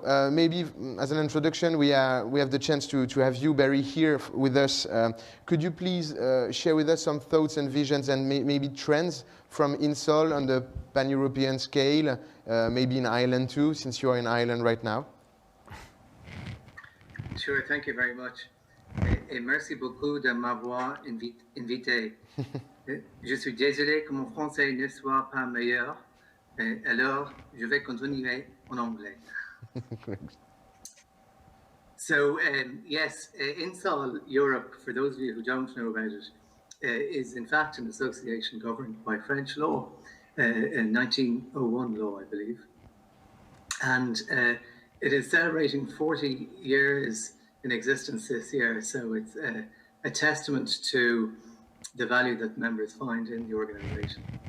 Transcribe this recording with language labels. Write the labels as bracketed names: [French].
[English] Maybe as an introduction, we have the chance to have you, Barry, here with us. Could you please share with us some thoughts and visions and maybe trends from Insol on the pan-European scale, maybe in Ireland too, since you are in Ireland right now? Sure, thank you very much. [French] Et merci beaucoup de m'avoir invité. Je suis désolé que mon français ne soit pas meilleur. Alors, je vais continuer en anglais. [English] So, yes, Insol Europe, for those of you who don't know about it, is in fact an association governed by French law, in 1901 law, I believe. And it is celebrating 40 years in existence this year, so it's a testament to the value that members find in the organization.